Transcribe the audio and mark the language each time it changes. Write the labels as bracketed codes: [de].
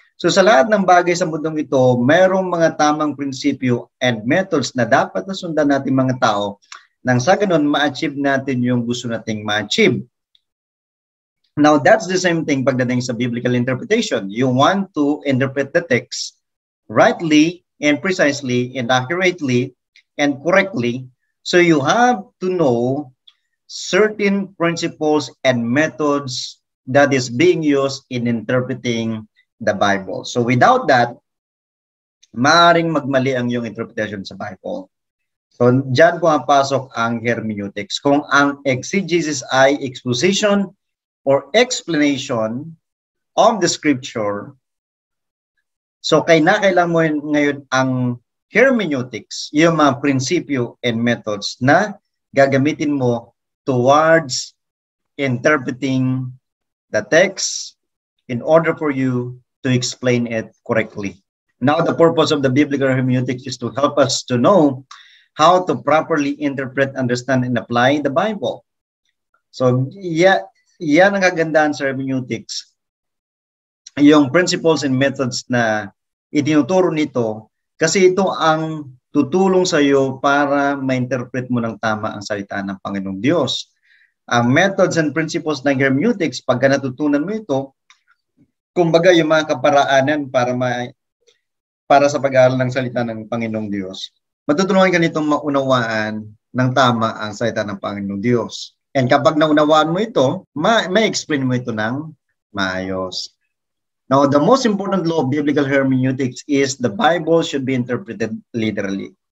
[tl] So sa lahat ng bagay sa mundong ito, merong mga tamang prinsipyo [en] and methods [tl] na dapat na sundan natin mga tao nang sa ganun ma-achieve natin yung gusto nating ma-achieve. [en] Now, that's the same thing [tl] pagdating sa [en] biblical interpretation. You want to interpret the text rightly and precisely and accurately and correctly. So you have to know certain principles and methods that is being used in interpreting the Bible. So without that, [tl] maaaring magmali ang iyong interpretation sa Bible. So dyan pumapasok ang hermeneutics. Kung ang exegesis ay [en] exposition or explanation of the scripture, [tl] so kailangan mo ngayon ang hermeneutics, yung mga prinsipyo and methods na gagamitin mo [en] towards interpreting the text in order for you to explain it correctly. Now, the purpose of the biblical hermeneutics is to help us to know how to properly interpret, understand, and apply the Bible. [tl] So, yan ang kagandahan sa hermeneutics. Yung [en] principles and methods [tl] na itinuturo nito, kasi ito ang tutulong sa iyo para ma-interpret mo ng tama ang salita ng Panginoong Diyos. Ang [en] methods and principles [tl] ng hermeneutics, pagka natutunan mo ito, kumbaga yung mga kaparaanan para sa pag-aaral ng salita ng Panginoong Diyos, matutulungan ka nitong maunawaan ng tama ang salita ng Panginoong Diyos. And kapag naunawaan mo ito, ma-explain mo ito ng maayos. [en] Now, the most important law of biblical hermeneutics is the Bible should be interpreted literally.